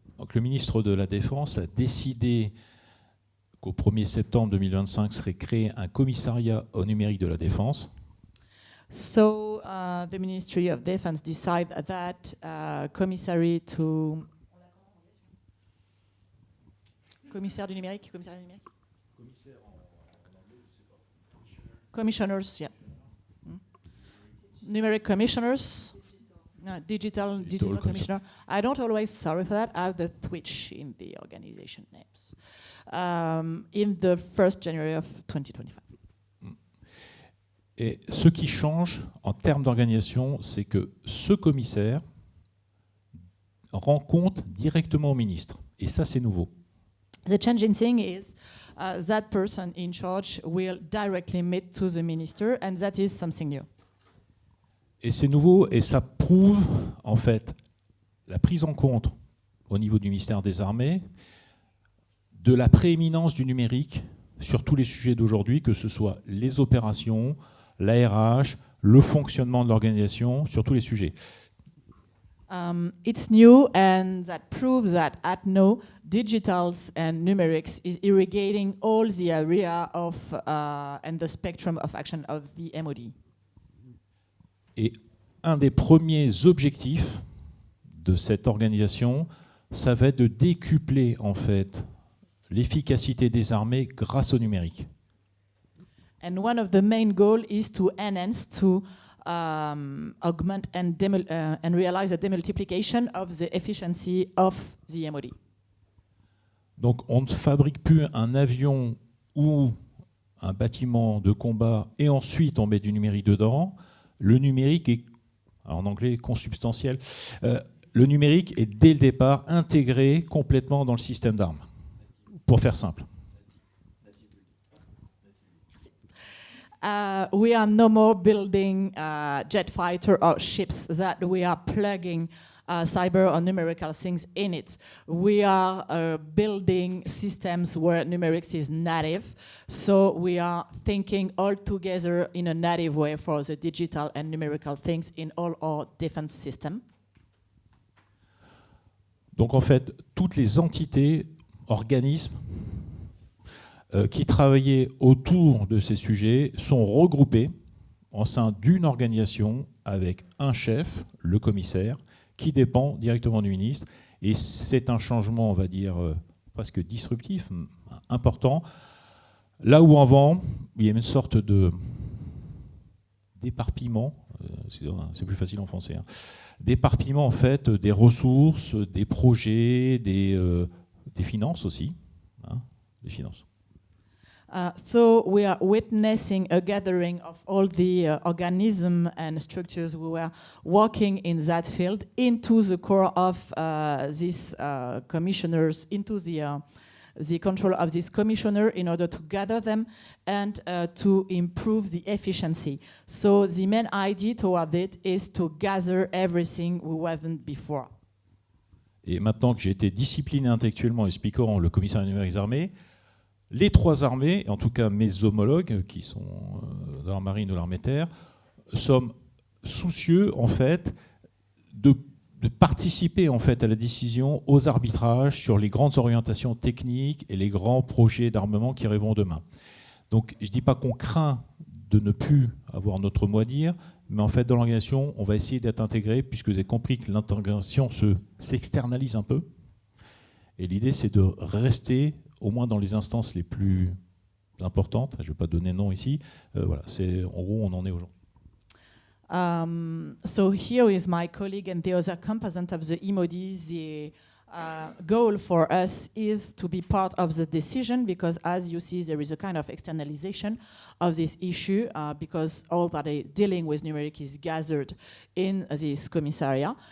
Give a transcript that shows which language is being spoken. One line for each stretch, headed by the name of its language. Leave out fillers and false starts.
French: Donc le ministre de la Défense a décidé qu'au 1er septembre 2025 serait créé un commissariat au numérique de la Défense.
English: So the Ministry of Defense decided that commissary to...
French: Commissaire du numérique, commissaire du numérique.
English: Commissioners, yeah. Numeric commissioners, digital commissioner. I don't always, sorry for that, I have the switch in the organization names. In the 1st January of 2025.
French: Et ce qui change en termes d'organisation, c'est que ce commissaire rend compte directement au ministre. Et ça, c'est nouveau.
English: The changing thing is that person in charge will directly meet to the minister, and that is something new.
French: Et c'est nouveau, et ça prouve en fait la prise en compte au niveau du ministère des Armées de la prééminence du numérique sur tous les sujets d'aujourd'hui, que ce soit les opérations, l'ARH, le fonctionnement de l'organisation, sur tous les sujets.
English: It's new, and that proves that at now, digitals and numerics is irrigating all the area of and the spectrum of action of the MOD.
French: Et un des premiers objectifs de cette organisation, ça va être de décupler en fait l'efficacité des armées grâce au numérique.
English: And one of the main goals is to enhance, to augment and realize a demultiplication of the efficiency of the MOD.
French: Donc on ne fabrique plus un avion ou un bâtiment de combat et ensuite on met du numérique dedans. Le numérique est, en anglais, consubstantiel. Le numérique est dès le départ intégré complètement dans le système d'armes, pour faire simple.
English: We are no more building jet fighter or ships that we are plugging cyber or numerical things in it. We are building systems where numerics is native. So we are thinking all together in a native way for the digital and numerical things in all our defense systems.
French: Donc en fait, toutes les entités, organismes, qui travaillaient autour de ces sujets sont regroupés au sein d'une organisation avec un chef, le commissaire, qui dépend directement du ministre. Et c'est un changement, on va dire, presque disruptif, important. Là où avant, il y a une sorte d'éparpillement, c'est plus facile en français, hein, d'éparpillement en fait des ressources, des projets, des finances aussi, hein, des finances.
English: So we are witnessing a gathering of all the organisms and structures who were working in that field into the core of these commissioners, into the control of this commissioner in order to gather them and to improve the efficiency. So the main idea toward it is to gather everything we wasn't before.
French: Et maintenant que j'ai été discipliné intellectuellement expliquant le commissariat numérique des armées, Les trois armées, en tout cas mes homologues, qui sont dans la marine ou l'armée terre, sommes soucieux en fait de participer en fait à la décision, aux arbitrages sur les grandes orientations techniques et les grands projets d'armement qui arriveront demain. Donc je ne dis pas qu'on craint de ne plus avoir notre mot à dire, mais en fait dans l'organisation, on va essayer d'être intégré, puisque vous avez compris que l'intégration s'externalise un peu. Et l'idée, c'est de rester au moins dans les instances les plus importantes. Je ne vais pas donner nom ici. Voilà, c'est en gros, on en est aujourd'hui.
English: So here is my colleague and the other component of the EMOD. The goal for us is to be part of the decision, because as you see, there is a kind of externalization of this issue, because all that is dealing with numeric is gathered in this commissariat.